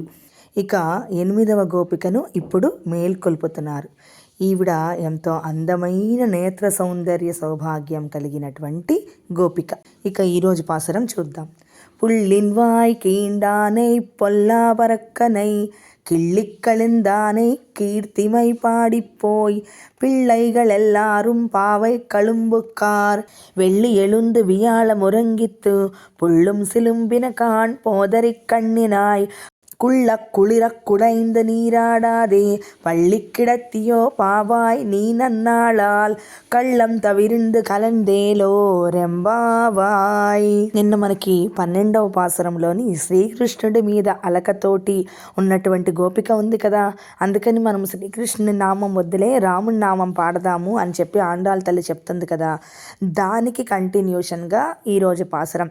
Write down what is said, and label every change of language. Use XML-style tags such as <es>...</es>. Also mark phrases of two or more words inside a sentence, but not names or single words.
<te>ఇక 8వ గోపికను ఇప్పుడు మేల్కొల్పుతున్నారు. ఈవిడ ఎంతో అందమైన నేత్ర సౌందర్య సౌభాగ్యం కలిగినటువంటి గోపిక. ఇక ఈరోజు పాసురం చూద్దాం.</te> <ta>புள்ளின்வாய் கீண்டானைப் பொல்லா அரக்கனை கிள்ளிக்கழுந்தானை கீர்த்திமை பாடிப்போய் பிள்ளைகள் எல்லாரும் பாவை கழும்புக்கார் வெள்ளி எழுந்து வியாழ முறங்கித்து புள்ளும் சிலும்பின காண் போதறிக் கண்ணினாய் குளிரக் குடைந்து நீராடாதே பள்ளி கிடத்தியோ பாவாய் நீ நன்னாளால் கள்ளம் தவிர்ந்து கலந்தேலோர் எம்பாவாய்.</ta> <te>నిన్న మనకి 12వ పాసురంలోని శ్రీకృష్ణుడి మీద అలకతోటి ఉన్నటువంటి గోపిక ఉంది కదా, అందుకని మనం శ్రీకృష్ణుని నామం వద్దులే రాముని నామం పాడదాము అని చెప్పి ఆండాళ్ళ తల్లి చెప్తుంది కదా, దానికి కంటిన్యూషన్గా ఈరోజు పాసురం.</te>